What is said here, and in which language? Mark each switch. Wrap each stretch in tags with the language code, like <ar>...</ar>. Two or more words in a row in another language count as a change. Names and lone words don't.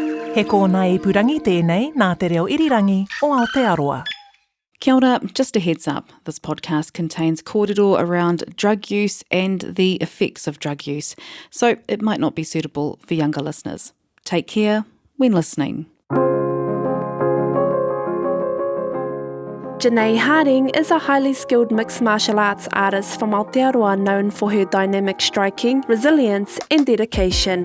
<mi>He kōna ipurangi tēnei nā te reo irirangi o Aotearoa. Kia ora,</mi> <en>just a heads up, this podcast contains kōrero around drug use and the effects of drug use, so it might not be suitable for younger listeners. Take care when listening. Janay Harding is a highly skilled mixed martial arts artist from Aotearoa known for her dynamic striking, resilience and dedication.</en>